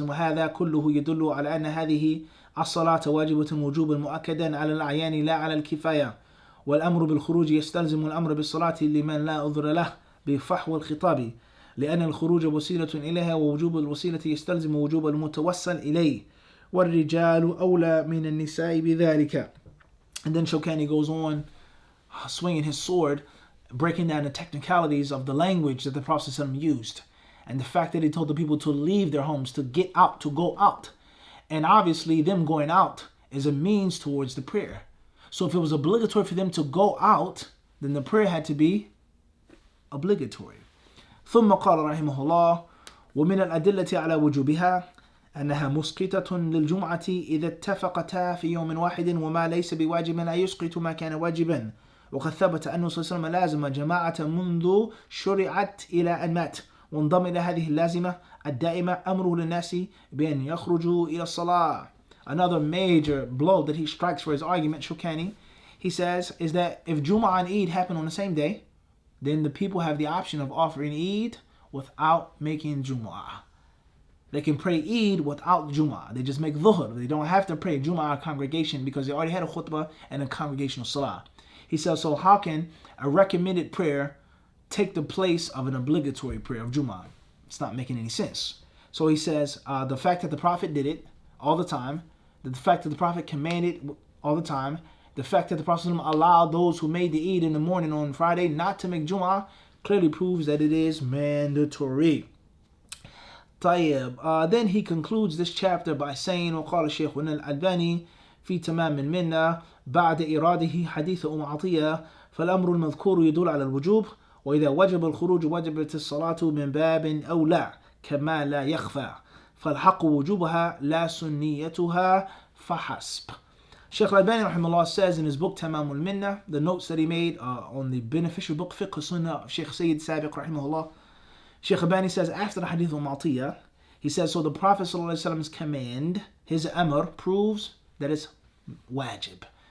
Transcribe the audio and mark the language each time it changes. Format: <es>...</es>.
<ar>وَهَذَا كُلُّهُ يَدُلُّ عَلَى أَنَّ هَذِهِ الصَّلَاةَ وَاجِبَةٌ وُجُوبًا مُؤَكَّدًا عَلَى الْأَعْيَانِ لَا عَلَى الْكِفَايَةِ والأمر بالخروج يستلزم الأمر بالصلاة لمن لا عذر له بفحوى الخطاب لأن الخروج وسيلة إليها ووجوب الوسيلة يستلزم وجوب المتوسل إليه والرجال أولى من النساء بذلك.</ar> <en>And then Shawkani goes on swinging his sword, breaking down the technicalities of the language that the Prophet ﷺ used. And the fact that he told the people to leave their homes, to get out, to go out. And obviously them going out is a means towards the prayer. So if it was obligatory for them to go out, then the prayer had to be obligatory.</en> <ar>ثم قال رحمه الله ومن الأدلة على وجوبها أنها مسقطة للجمعة إذا اتفقتا في يوم واحد وما ليس بواجب لا يسقط ما كان واجبا وقد ثبت أنه صلى الله عليه وسلم لازم جماعة منذ شرعت إلى أن مات وانضم إلى هذه اللازمة الدائمة أمره للناس بأن يخرجوا إلى الصلاة.</ar> <en>Another major blow that he strikes for his argument, Shukani, he says, is that if Jum'ah and Eid happen on the same day, then the people have the option of offering Eid without making Jum'ah. They can pray Eid without Jum'ah. They just make Dhuhr. They don't have to pray Jum'ah congregation because they already had a khutbah and a congregational salah. He says, so how can a recommended prayer take the place of an obligatory prayer of Jum'ah? It's not making any sense. So he says, the fact that the Prophet did it all the time, the fact that the Prophet commanded all the time, the fact that the Prophet allowed those who made the Eid in the morning on Friday not to make Jum'ah clearly proves that it is mandatory. Then he concludes this chapter by saying,</en> <ar>وقال شيخنا الألباني في تمام المنة بعد إراده حديث عطية فالأمر المذكور يدل على الوجوب وإذا وجب الخروج وجبت الصلاة من باب أولى كما لا يخفى فالحق وجوبها لا سنيتها فحسب.</ar> <en>Shaykh Al-Albani rahimahullah says in his book Tamam al-Minna, the notes that he made on the beneficial book Fiqh Sunnah of Shaykh Sayyid Sabiq rahimahullah, Shaykh Al-Albani says after the hadith of Ma'atiyah, he says, so the Prophet ﷺ's command, his amr, proves that it's wajib.</en>